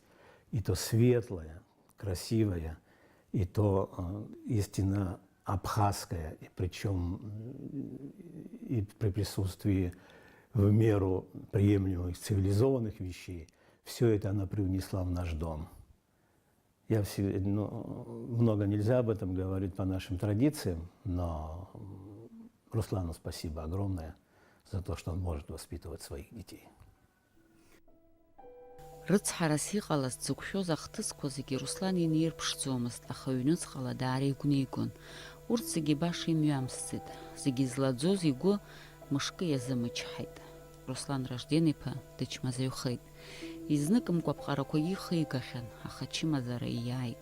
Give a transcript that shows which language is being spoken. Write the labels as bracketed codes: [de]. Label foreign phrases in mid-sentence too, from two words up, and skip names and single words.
[ru] И то светлое, красивое, и то истинно абхазское, и причем и при присутствии в меру приемлемых цивилизованных вещей, все это она привнесла в наш дом. Много нельзя об этом говорить по нашим традициям, но Руслану спасибо огромное за то, что он может воспитывать своих детей. [ab] Рыцҳарас иҟалаз дзықәшәоз ахҭысқәа зегьы Руслан инирԥшӡомызт, аха ҩнуҵҟала даара игәнигон. Урҭ зегьы баша имҩамсӡеит, зегьы злаӡоз игәы мышкы иазымычҳаит. Руслан Ражден-иԥа дычмазаҩхеит. Изныкымкәа аԥҟарақәа ихигахьан, аха ачымазара ииааит.